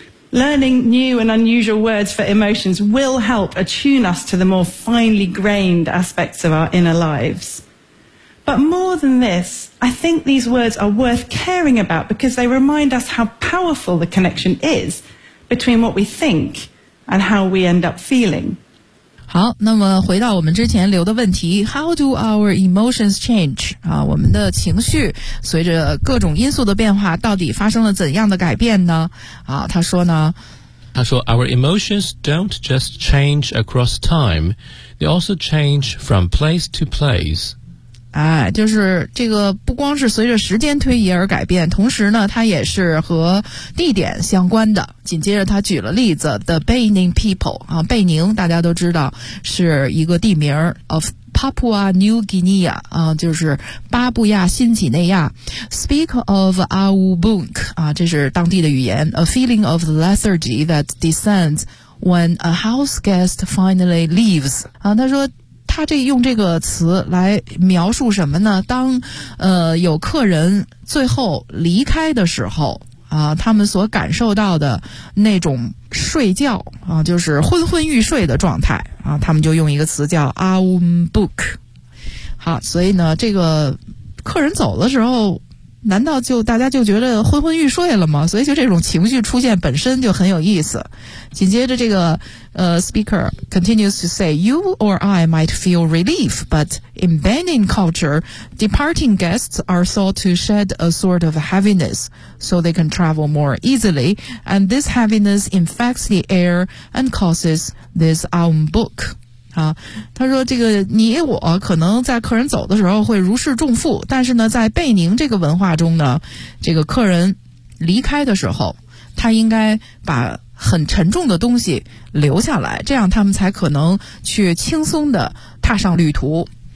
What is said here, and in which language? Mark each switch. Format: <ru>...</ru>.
<en>Learning new and unusual words for emotions will help attune us to the more finely grained aspects of our inner lives. But more than this, I think these words are worth caring about because they remind us how powerful the connection is between what we think and how we end up feeling.</en> <zh>好，那么回到我们之前留的问题，</zh> <en>How do our emotions change?</en> <zh>啊，我们的情绪随着各种因素的变化到底发生了怎样的改变呢？啊，他说呢，他说</zh> <en>Our emotions don't just change across time, they also change from place to place.</en> <zh>哎，就是这个不光是随着时间推移而改变，同时呢它也是和地点相关的。紧接着他举了例子</zh> <en>The Baining People</en> <zh>啊，贝宁大家都知道是一个地名</zh> <en>of Papua New Guinea</en> <zh>啊，就是巴布亚新几内亚</zh> <en>Speak of Awubunk</en> <zh>啊，这是当地的语言</zh> <en>A feeling of lethargy that descends when a house guest finally leaves</en> <zh>啊，他说他这用这个词来描述什么呢？当有客人最后离开的时候啊，他们所感受到的那种睡觉啊，就是昏昏欲睡的状态啊，他们就用一个词叫 awumbuk。好，所以呢，这个客人走的时候，难道就大家就觉得昏昏欲睡了吗？所以就这种情绪出现本身就很有意思。紧接着这个</zh> <en>speaker continues to say, you or I might feel relief, but in Benin culture, departing guests are thought to shed a sort of heaviness so they can travel more easily, and this heaviness infects the air and causes this unbook.</en> <zh>他说这个你我可能在客人走的时候会如释重负，但是呢在贝宁这个文化中呢，这个客人离开的时候他应该把很沉重的东西留下来，这样他们才可能去轻松地踏上旅途。</zh>